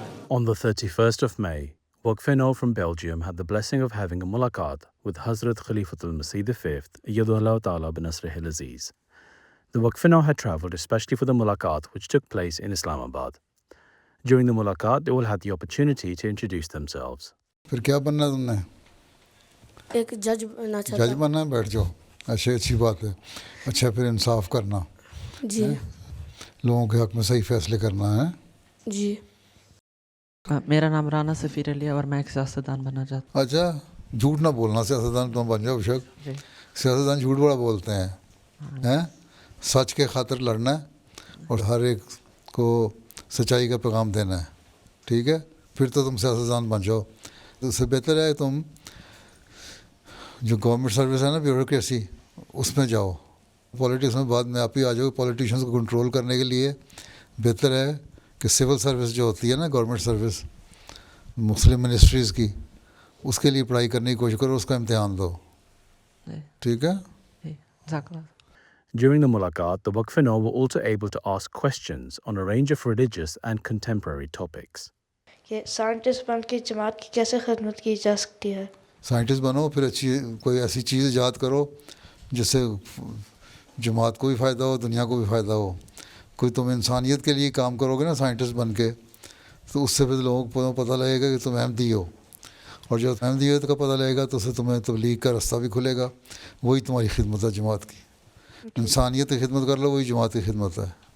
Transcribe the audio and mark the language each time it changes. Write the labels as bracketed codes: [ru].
[en] On the 31st of May, Waqf-e-Nau from Belgium had the blessing of having a mulaqat with Hazrat Khalifatul Masih V, Ayyadullah Ta'ala bin Nasr al-Aziz. The Waqf-e-Nau had travelled especially for the mulaqat which took place in Islamabad. During the mulaqat, they all had the opportunity to introduce themselves. [ur] پھر کیا بننا ہے تم نے؟ ایک جج بننا چاہتا جج بننا ہے، بیٹھ جاؤ، اچھی بات ہے۔ اچھا، پھر انصاف کرنا، جی لوگوں کے حق میں صحیح فیصلے کرنا ہے۔ جی میرا نام رانا سفیر علی ہے اور میں ایک سیاستدان بننا چاہتا ہوں۔ اچھا، جھوٹ نہ بولنا، سیاستدان تم بن جاؤ شک۔ جی سیاستدان جھوٹ بڑا بولتے ہیں، سچ کے خاطر لڑنا ہے اور ہر ایک کو سچائی کا پیغام دینا ہے، ٹھیک ہے؟ پھر تو تم سیاستدان بن جاؤ۔ تو اس سے بہتر ہے تم جو گورنمنٹ سروس ہے نا، بیوروکریسی، اس میں جاؤ۔ پولیٹکس میں بعد میں آپ ہی آ جاؤ۔ پولیٹیشنس کو کنٹرول کرنے کے لیے بہتر ہے کہ سول سروس جو ہوتی ہے نا، گورنمنٹ سروس مسلم منسٹریز کی، اس کے لیے پڑھائی کرنے کی کوشش کرو، اس کا امتحان دو، ٹھیک ہے؟ جزاک اللہ۔ [en] During the mulaqat, the Waqf-e-Nau were also able to ask questions on a range of religious and contemporary topics. [ur] کہ سائنٹسٹ بن کے جماعت کی کیسے خدمت کی جا سکتی ہے۔ سائنٹسٹ بنو، پھر اچھی کوئی ایسی چیز ایجاد کرو جس سے جماعت کو بھی فائدہ ہو، دنیا کو بھی فائدہ ہو۔ کوئی تم انسانیت کے لیے کام کرو گے نا سائنٹسٹ بن کے، تو اس سے پھر لوگوں کو پتہ لگے گا کہ تم احمدی ہو، اور جب احمدیت کا پتہ لگے گا تو اس سے تمہیں تبلیغ کا راستہ بھی کھلے گا۔ وہی تمہاری خدمت ہے جماعت کی۔ انسانیت کی خدمت کر لو، وہی جماعت کی خدمت ہے۔